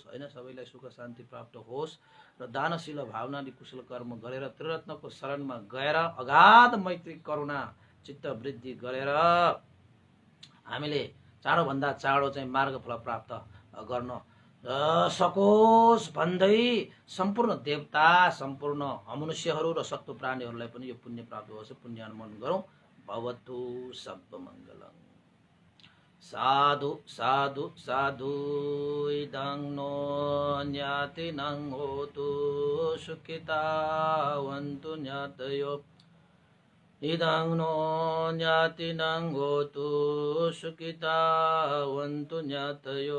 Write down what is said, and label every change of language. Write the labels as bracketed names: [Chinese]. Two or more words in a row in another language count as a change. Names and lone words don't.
[Nepali] होइन, सबैलाई सुख शान्ति प्राप्त होस् र दानशील भावनाले कुशल कर्म गरेर त्रिरत्नको शरणमा गएर अगाध मैत्री करुणा चित्त वृद्धि गरेर हामीले चाँडोभन्दा चाँडो चाहिँ मार्गफल प्राप्त गर्न सकोस् भन्दै सम्पूर्ण देवता, सम्पूर्ण अमनुष्यहरू र सत्व प्राणीहरूलाई पनि यो पुण्य प्राप्त होस्, पुण्य अनुमोदन गरौँ। [Sanskrit] भवतु सर्वमङ्गलम्। साधु साधु साधु। [Pali] इदं नो ज्ञातिनं होतु सुखितावन्तु ज्ञातयो। इदं नो ज्ञातिनं होतु सुखितावन्तु ज्ञातयो।